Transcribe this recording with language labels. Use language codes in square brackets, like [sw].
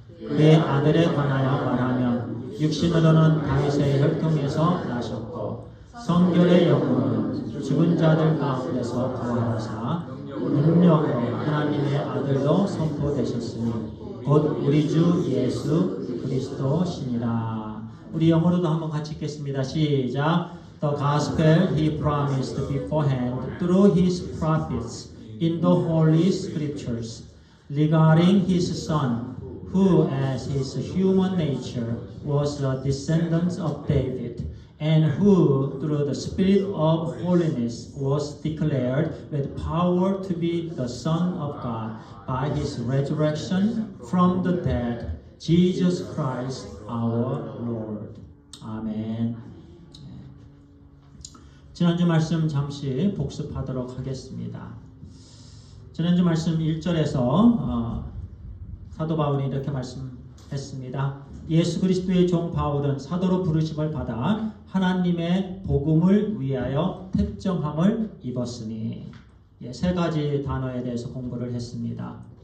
[ko] 그의 아들에 관하여 말하면 육신으로는 다윗의 혈통에서 나셨고 성결의 영으로는 죽은 자들 가운데서 부활하사 능력으로 하나님의 아들로 선포되셨으니 곧 우리 주 예수 그리스도시니라. 우리 영어로도 한번 같이 읽겠습니다. 시작. [en] The gospel he promised beforehand through his prophets in the holy scriptures regarding his son, who as his human nature was a descendant of David, and who through the spirit of holiness was declared with power to be the Son of God by his resurrection from the dead, Jesus Christ our Lord. [ko] 아멘. 지난주 말씀 잠시 복습하도록 하겠습니다. 지난주 말씀 1절에서 사도 바울이 이렇게 말씀했습니다. 예수 그리스도의 종 바울은 사도로 부르심을 받아 하나님의 복음을 위하여 택정함을 입었으니, 세 가지 단어에 대해서 공부를 했습니다.